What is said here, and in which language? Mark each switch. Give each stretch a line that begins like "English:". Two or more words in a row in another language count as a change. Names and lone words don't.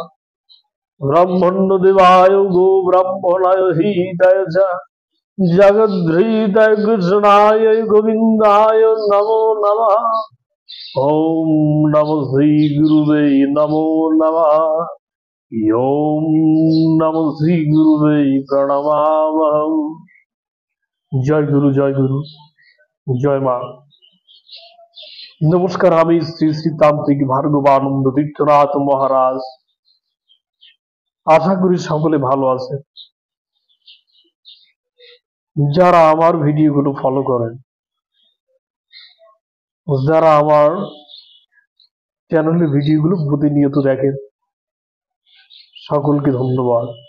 Sanskrit: ब्रह्मण्य देवाय गो ब्रह्मणाय हृदय जगद्भीताय कृष्णाय गोविंदाय नमो नमः। ओम नमो श्री गुरुवे नमो नमः। ओम नमो श्री गुरुवे प्रणमामहम्। जय गुरु जय मां।
Bangla: नमस्कार, আমি শ্রী শ্রী তান্ত্রিক ভার্গবানন্দ তীর্থনাথ মহারাজ। আশা করি সকলে ভালো আছে। যারা আমার ভিডিওগুলো ফলো করেন, যারা আমার চ্যানেলের ভিডিওগুলো প্রতিনিয়ত দেখেন, সকলকে ধন্যবাদ।